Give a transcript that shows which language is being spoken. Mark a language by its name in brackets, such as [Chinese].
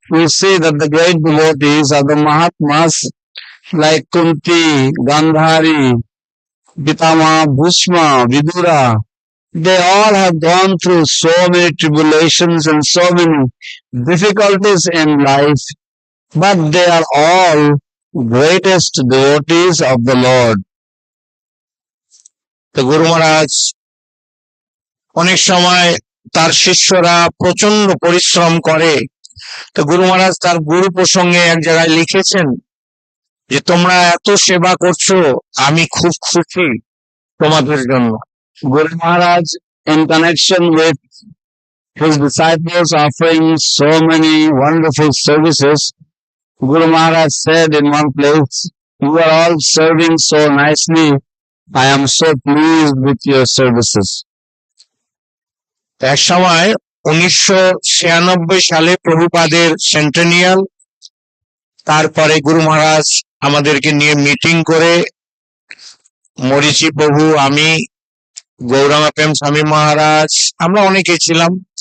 [English] We see that the great devotees are the Mahatmas like Kunti, Gandhari, Pitama, Bhishma, Vidura. They all have gone through so many tribulations and so many difficulties in life, but they are all greatest devotees of the Lord. [Bangla] তো গুরু মহারাজ অনেক সময় তার শিষ্যরা প্রচন্ড পরিশ্রম করে। তো গুরু মহারাজ তার গুরু প্রসঙ্গে এক জায়গায় লিখেছেন যে তোমরা এত সেবা করছো, আমি খুব খুশি তোমাদের জন্য। [English] Guru Maharaj, in connection with his disciples offering so many wonderful services, Guru Maharaj said in one place, "You are all serving so nicely. I am so pleased with your services." [Bangla] এক সময় 1996 সালে প্রভুপাদের centennial, তারপরে গুরু মহারাজ আমাদেরকে নিয়ে meeting করে, মরিচি প্রভু, আমি, গৌরাঙ্গ প্রেম স্বামী মহারাজ, আমরা অনেকে ছিলাম।